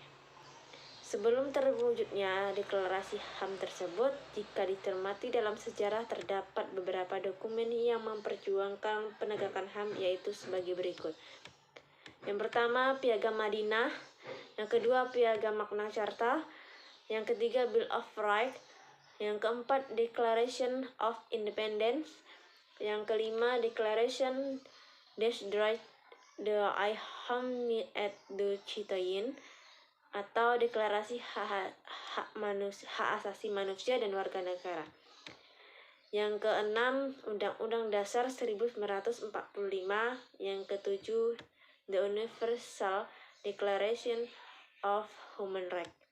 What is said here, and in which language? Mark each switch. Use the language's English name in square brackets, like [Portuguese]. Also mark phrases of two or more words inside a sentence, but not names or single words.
[Indonesian] Sebelum terwujudnya deklarasi HAM tersebut, jika dicermati dalam sejarah terdapat beberapa dokumen yang memperjuangkan penegakan HAM, yaitu sebagai berikut. Yang pertama, Piagam Madinah. Yang kedua, Piagam Magna Carta. Yang ketiga, Bill of Rights. Yang keempat, Declaration of Independence. Yang kelima, Declaration des Droits de l'Homme et du Citoyen, atau Deklarasi Hak Asasi Manusia dan Warga Negara. Yang keenam, Undang-Undang Dasar 1945. Yang ketujuh, The Universal Declaration of Human Rights.